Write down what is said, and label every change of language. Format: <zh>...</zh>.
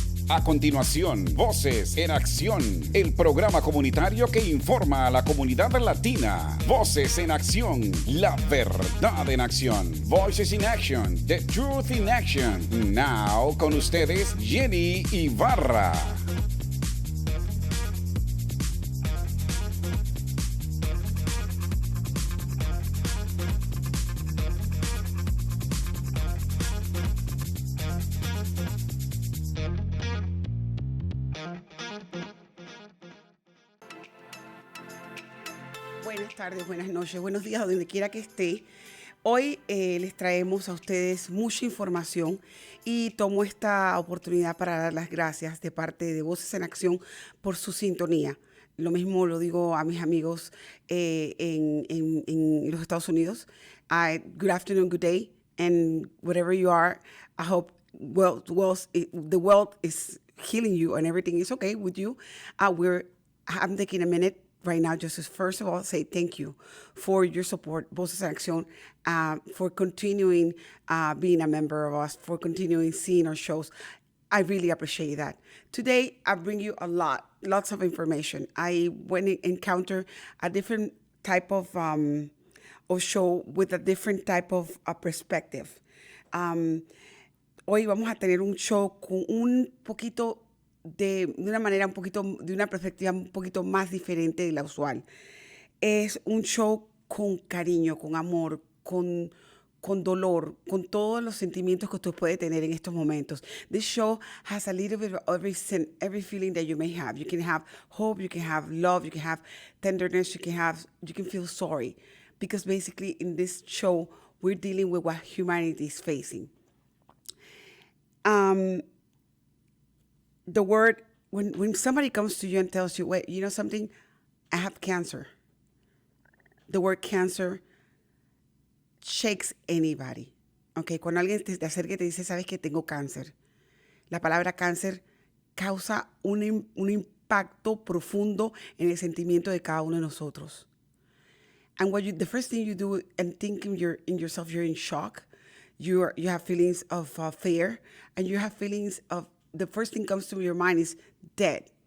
<es>A continuación, Voces en Acción, el programa comunitario que informa a la comunidad latina. Voces en Acción, la verdad en acción.</es> <en>Voices in Action, the truth in action.</en> <es>Now, con ustedes, Jenny Ibarra. Buenas tardes, buenas noches, buenos días, donde quiera que esté. Hoy les traemos a ustedes mucha información y tomo esta oportunidad para dar las gracias de parte de Voces en Acción por su sintonía. Lo mismo lo digo a mis amigos en los Estados Unidos.</es> <en>Good afternoon, good day, and wherever you are, I hope the world is healing you and everything is okay with you. I'm taking a minute right now, just to first of all say thank you for your support, Voces en Acción, for continuing being a member of us, for continuing seeing our shows. I really appreciate that. Today, I bring you lots of information. I went and encounter a different type of show with a different type of perspective. Hoy vamos a tener un show con un poquito de una perspectiva un poquito más diferente de la usual. Es un show con cariño, con amor, con dolor, con todos los sentimientos que usted puede tener en estos momentos. This show has a little bit of every feeling that you may have. You can have hope, you can have love, you can have tenderness, you can feel sorry. Because basically in this show, we're dealing with what humanity is facing. The word, when somebody comes to you and tells you, wait, you know something? I have cancer. The word cancer shakes anybody.</en> <es>Okay, cuando alguien te acerca y te dice, sabes que tengo cáncer. La palabra cáncer causa un impacto profundo en el sentimiento de cada uno de nosotros.</es> <en>And the first thing you do and thinking you're in shock. You have feelings of fear, and you have feelings of, the first thing comes to your mind is dead.</en>